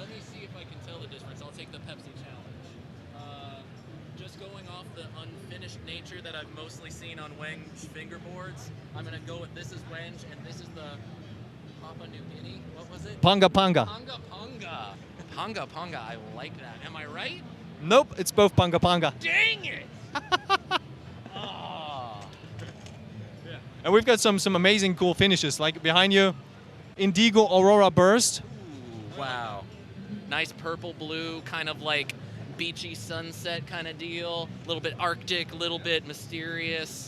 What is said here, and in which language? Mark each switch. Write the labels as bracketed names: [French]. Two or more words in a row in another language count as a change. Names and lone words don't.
[English] Let me see if I can tell the difference. I'll take the Pepsi challenge. Just going off the unfinished nature that I've mostly seen on Wenge fingerboards, I'm gonna go with this is Wenge and this is the Papua New Guinea. What was it? Panga panga. Panga panga. Panga panga. I like that. Am I right? Nope, it's both panga panga. Dang it! Oh. And we've got some amazing cool finishes, like behind you, Indigo Aurora Burst. Ooh, wow. Nice purple blue, kind of like beachy sunset kind of deal. A little bit Arctic, a little bit mysterious.